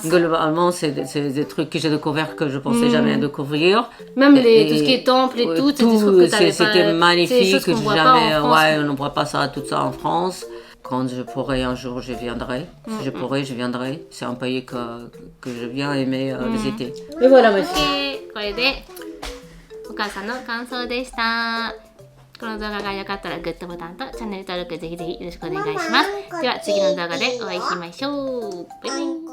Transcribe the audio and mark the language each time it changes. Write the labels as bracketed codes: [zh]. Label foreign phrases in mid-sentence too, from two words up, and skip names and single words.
[fr] Globalement, c'est des trucs que j'ai découverts que je pensais jamais découvrir. Même tout ce qui est temple et tout, c'est des trucs que t'avais pas. C'était magnifique. Que jamais, on ne voit pas ça, tout ça en France. Quand je pourrai un jour, je viendrai. Si je pourrai, je viendrai. C'est un pays que je viens aimer visiter. Et voilà, monsieur. [ja] これでお母さんの感想でした。この動画が良かったらグッドボタンとチャンネル登録ぜひぜひよろしくお願いします。では次の動画でお会いしましょう。バイバイ。